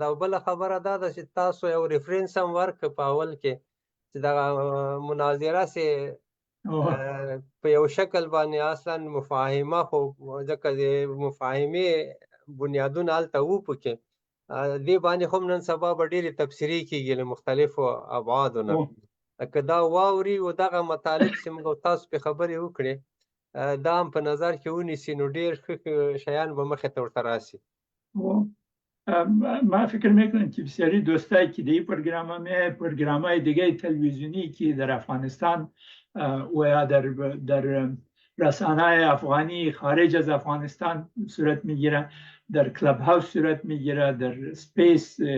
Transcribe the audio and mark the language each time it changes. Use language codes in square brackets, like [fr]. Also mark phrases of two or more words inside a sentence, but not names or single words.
[ps] او بله خبره دا ده چې تاسو یو ریفرنس هم ورکړه په اول کې چې دغه مناظره سې په یو شکل باندې اصلا مفاهمه، خو ځکه د مفاهمې بنیادونه هلته وو پکې، دې باندې هم نن سبا به ډېرې تبصرې کېږي له مختلفو ابعادو نه. که دا واوري او دغه مطالب چې موږ تاسو پې خبرې وکړې دا هم په نظر کې ونیسي نو ډېر ښه شیان به مخې ته ورته راسي. [fa] ما فکر میکنم که بسیاری دوستایی که دی پروگرام‌های دیگه تلویزیونی که در افغانستان و یا در رسانه افغانی خارج از افغانستان صورت میگیره، در کلاب هاوس صورت میگیره، در سپیس